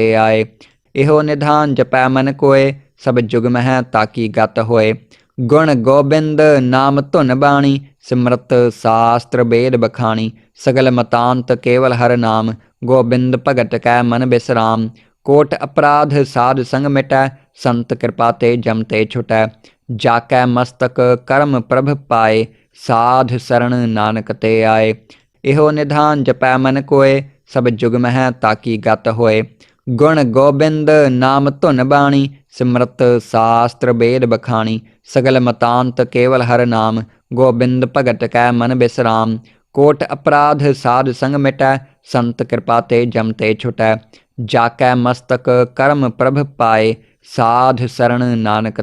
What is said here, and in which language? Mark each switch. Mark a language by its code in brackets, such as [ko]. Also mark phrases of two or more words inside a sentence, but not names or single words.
[pa] ਆਏ ਇਹੋ ਨਿਧਾਨ ਜਪੈ ਮਨ ਕੋਏ ਸਭ ਜੁਗ ਮਹ ਤਾਕੀ ਗਤ ਹੋਏ ਗੁਣ ਗੋਬਿੰਦ ਨਾਮ ਧੁਨ ਬਾਣੀ ਸਿਮਰਤ ਸਾਸਤਰ ਵੇਦ ਬਖਾਣੀ ਸਗਲ ਮਤਾਂਤ ਕੇਵਲ ਹਰ ਨਾਮ ਗੋਬਿੰਦ ਭਗਤ ਕੈ ਮਨ ਬਿਸਰਾਮ ਕੋਟ ਅਪਰਾਧ ਸਾਧ ਸੰਗ ਮਿਟੈ ਸੰਤ ਕਿਰਪਾ ਤੇ ਜਮ ਤੇ ਛੁਟੈ ਜਾਕੈ ਮਸਤਕ ਕਰਮ ਪ੍ਰਭ ਪਾਏ ਸਾਧ ਸਰਣ ਨਾਨਕ ਤੇ ਆਏ ਇਹੋ ਨਿਧਾਨ ਜਪੈ ਮਨ ਕੋਏ ਸਭ ਜੁਗ ਮਹ ਤਾਕੀ ਗਤ ਹੋਏ ਗੁਣ ਗੋਬਿੰਦ ਨਾਮ ਧੁਨ ਬਾਣੀ ਸਿਮਰਤ ਸਾਸਤਰ ਵੇਦ ਬਖਾਣੀ ਸਗਲ ਮਤਾਂਤ ਕੇਵਲ ਹਰ ਨਾਮ ਗੋਬਿੰਦ ਭਗਤ ਕੈ ਮਨ ਬਿਸਰਾਮ ਕੋਟ ਅਪਰਾਧ ਸਾਧ ਸੰਗ ਮਿਟੈ ਸੰਤ ਕਿਰਪਾ ਤੇ ਜਮ ਤੇ ਛੁਟੈ ਜਾਕੈ ਮਸਤਕ ਕਰਮ ਪ੍ਰਭ ਪਾਏ ਸਾਧ ਸਰਣ ਨਾਨਕ